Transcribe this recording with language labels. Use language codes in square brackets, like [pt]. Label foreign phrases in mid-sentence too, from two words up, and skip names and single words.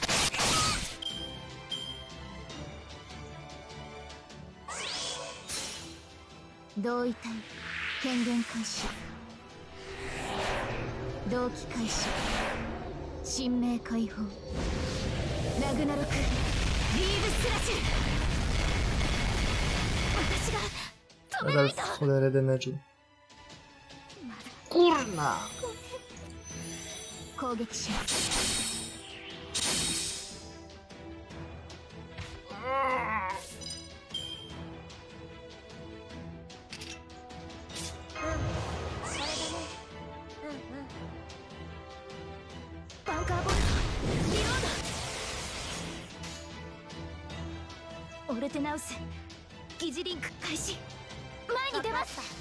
[ja] 同意体権限開始同期開始神明解放ラグナロクリーブスラッシュ私が止めな [pl] Nadal [ja] いと [pl] w cholerę damage'u. Kurna! [ja] 攻撃しますバンカーボルトリロードオルテナウス疑似リンク開始前に出ます